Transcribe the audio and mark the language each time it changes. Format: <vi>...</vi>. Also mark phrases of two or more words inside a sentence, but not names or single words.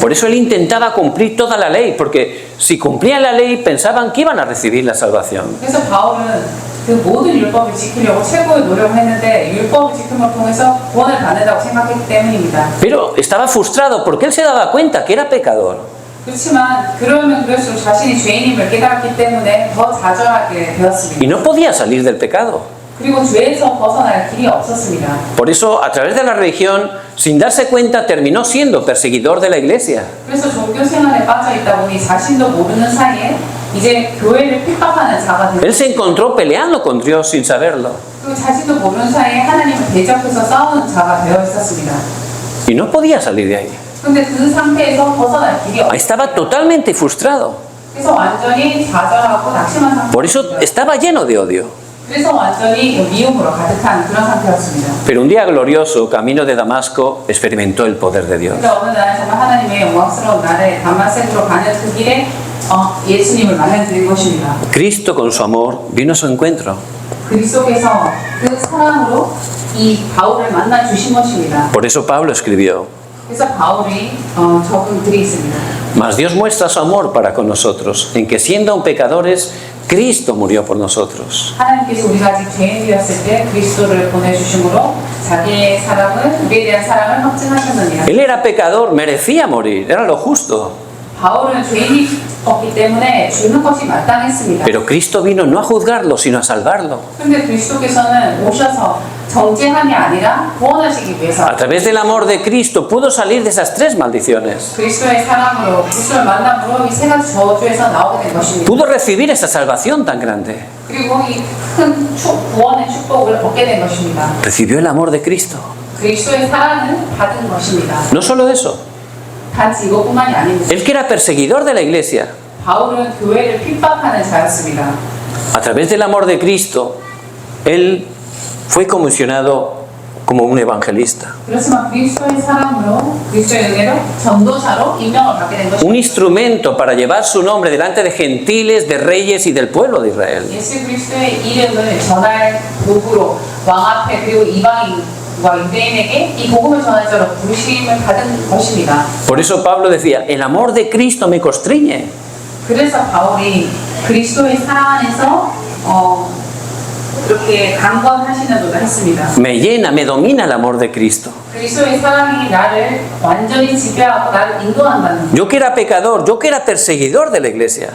<es>Por eso él intentaba cumplir toda la ley, porque si cumplían la ley pensaban que iban a recibir la salvación.</es> <ko>그래서 바울은 그 모든 율법을 지키려고 최고의 노력을 했는데 율법을 지킴을 통해서 구원을 받는다고 생각했기 때문입니다.</ko> <es>Pero estaba frustrado porque él se daba cuenta que era pecador.</es> <ko>그렇지만 그러면 그럴수록 자신이 죄인임을 깨달았기 때문에 더 좌절하게 되었습니다.</ko> <es>Y no podía salir del pecado.</es> <ko>그리고 죄에서 벗어날 길이 없었습니다.</ko> <es>Por eso, a través de la religión, sin darse cuenta, terminó siendo perseguidor de la iglesia.</es> <ko>그래서 종교 생활에 빠져 있다 보니 자신도 모르는 사이에 이제 교회를 핍박하는 자가</ko> <es>Él</es> <ko>되고</ko> <es>se encontró peleando con Dios sin saberlo.</es> <ko>그리고 자신도 모르는 사이에 하나님을 대적해서 싸우는 자가 되어 있었습니다.</ko> <es>Y no podía salir de ahí.</es> <ko>그런데 그 상태에서 벗어날 길이</ko> <es>Ahí</es> <ko>없었어요.</ko> <es>estaba totalmente frustrado.</es> <ko>그래서 완전히 좌절하고 낙심한</ko> <es>Por eso</es> <ko>상태였어요.</ko> <es>estaba lleno de odio.</es> <ko>그래서 완전히 미움으로 가득한 그런 상태였습니다.</ko> <es>Pero un día glorioso, camino de Damasco, experimentó el poder de Dios.</es> <ko>그러니까 어느 날 정말 하나님의 영광스러운 날에 다마섹으로 가는 그 길에 예수님을 만나게 것입니다.</ko> <es>Cristo, con su amor, vino a su encuentro.</es> <ko>그리스도께서 그 사랑으로 이 바울을 만나 주신 것입니다.</ko> <es>Por eso Pablo escribió:</es> <ko>그래서 바울이 적은 글이 있습니다.</ko> <es>Mas Dios muestra su amor para con nosotros, en que siendo aún pecadores, Cristo murió por nosotros.</es> <ko>하나님께서 우리가 아직 죄인이었을 때 그리스도를 보내주심으로 자기의 사랑을 우리에 대한 사랑을 확증하셨느니라.</ko> <es>Él era pecador, merecía morir, era lo justo.</es> <ko>바울은 죄인이었기 때문에 죽는 것이 마땅했습니다.</ko> <es>Pero Cristo vino no a juzgarlo, sino a salvarlo.</es> <ko>그런데 그리스도께서는 오셔서 정죄함이 아니라 구원하시기 위해서</ko> <es>A través del amor de Cristo pudo salir de esas tres maldiciones.</es> <ko>그리스도의 사랑으로 그리스도를 만남으로 이 세 가지 저주에서 나오게 된 것입니다.</ko> <es>Pudo recibir esa salvación tan grande.</es> <ko>그리고 이 큰 구원의 축복을 얻게 된 것입니다.</ko> <es>Recibió el amor de Cristo.</es> <ko>그리스도의 사랑을 받은 것입니다.</ko> <es>No solo eso,</es> <ko>단지 이것뿐만이 아닙니다.</ko> <es>él que era perseguidor de la iglesia,</es> <ko>바울은 교회를 핍박하는 자였습니다.</ko> <es>a través del amor de Cristo, él fue comisionado como un evangelista.</es> <ko>그렇지만 그리스도의 사랑으로 그리스도의 은혜로 전도자로 임명을 받게 된</ko> <es>Un</es> <ko>것입니다.</ko> <es>instrumento para llevar su nombre delante de gentiles, de reyes y del pueblo de Israel.</es> <ko>예수 그리스도의 이름을 전할 도구로 왕 앞에 그리고 이방인과 유대인에게 이 복음을 전할 자로 부르심을 받은 것입니다.</ko> <es>Por eso Pablo decía, el amor de Cristo me constriñe.</es> <ko>그래서 바울이 그리스도의 사랑 안에서 이렇게 강권하시는도다 했습니다.</ko> <es>Me llena, me domina el amor de Cristo.</es> <ko>그리스도의 사랑이 나를 완전히 지배하고 나를 인도한다는.</ko> <es>Yo que era pecador, yo que era perseguidor de la iglesia,</es>